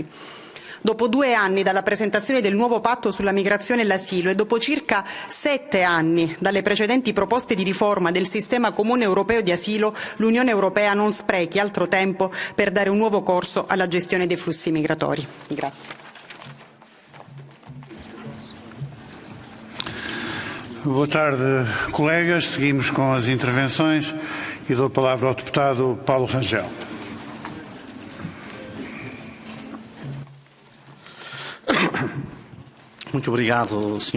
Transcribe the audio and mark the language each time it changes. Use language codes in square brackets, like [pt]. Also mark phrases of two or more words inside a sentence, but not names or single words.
[it] Dopo 2 anni dalla presentazione del nuovo patto sulla migrazione e l'asilo e dopo circa 7 anni dalle precedenti proposte di riforma del sistema comune europeo di asilo, l'Unione Europea non sprechi altro tempo per dare un nuovo corso alla gestione dei flussi migratori. Grazie. [pt] Boa tarde, colegas. Seguimos com as intervenções e dou a palavra ao deputado Paulo Rangel. Muito obrigado, Sr.